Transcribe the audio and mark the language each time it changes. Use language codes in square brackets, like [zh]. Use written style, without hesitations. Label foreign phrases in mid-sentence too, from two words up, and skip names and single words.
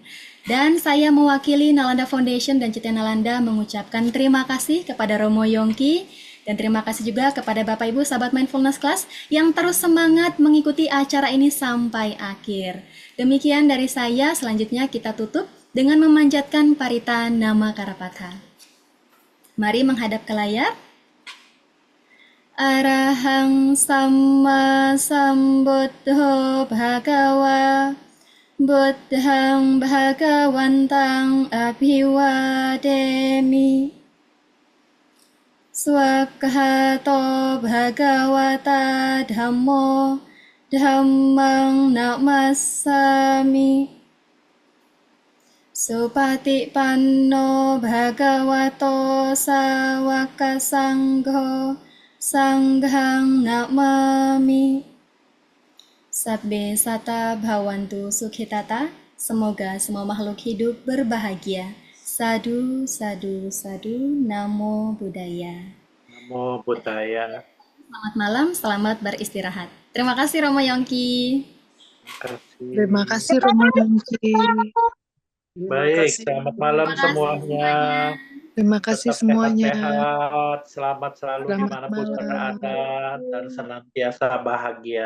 [id] Dan saya mewakili Nalanda Foundation dan Cetia Nalanda mengucapkan terima kasih kepada Romo Yongki dan terima kasih juga kepada Bapak Ibu sahabat Mindfulness Class yang terus semangat mengikuti acara ini sampai akhir. Demikian dari saya, selanjutnya kita tutup dengan memanjatkan parita nama Karapatha. Mari menghadap ke layar. [pi] Arahang Samma Sambuddho Bhagawa Buddhang Bhagawantang Abhiwademi Swakhato Bhagawata Dhammo Dhammang Namassami Supatipanno Bhagavato Sawaka Sangho Sanghang Namami. Sabbe sata bhawantu sukhitata. [id] Semoga semua makhluk hidup berbahagia. [pi] Sadu, sadu, sadu. Namo Buddhaya. Namo Buddhaya. [id] Selamat malam, selamat beristirahat. Terima kasih Romo Yongki. Terima kasih Romo Yongki. Baik, selamat malam Terima kasih semuanya. Terima kasih Tetap semuanya. sehat-sehat, selamat selalu Selamat dimanapun malam. berada, dan senantiasa bahagia.